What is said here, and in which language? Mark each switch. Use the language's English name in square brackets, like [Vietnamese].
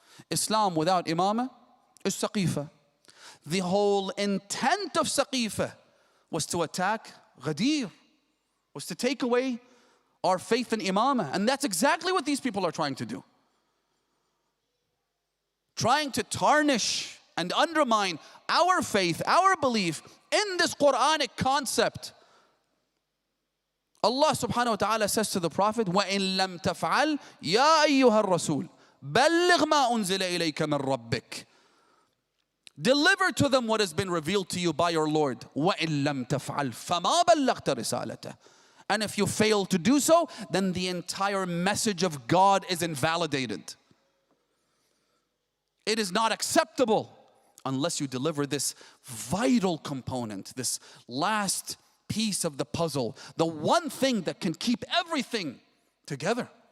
[English] Islam without imamah is Saqifa. The whole intent of Saqifa was to attack Ghadir, was to take away our faith in imamah. And that's exactly what these people are trying to do. Trying to tarnish and undermine our faith, our belief in this Quranic concept. [Arabic] Allah subhanahu wa ta'ala [English] says to the Prophet, [Arabic] وَإِن لَمْ تَفْعَلْ يَا أَيُّهَا الرَّسُولُ بَلِّغْ مَا أُنزِلَ إِلَيْكَ مِنْ رَبِّكَ. [English] Deliver to them what has been revealed to you by your Lord. [Arabic] وَإِن لَمْ تَفْعَلْ فَمَا بَلَّغْتَ رِسَالَتَهُ. [English] And if you fail to do so, then the entire message of God is invalidated. It is not acceptable unless you deliver this vital component, this last piece of the puzzle, the one thing that can keep everything together.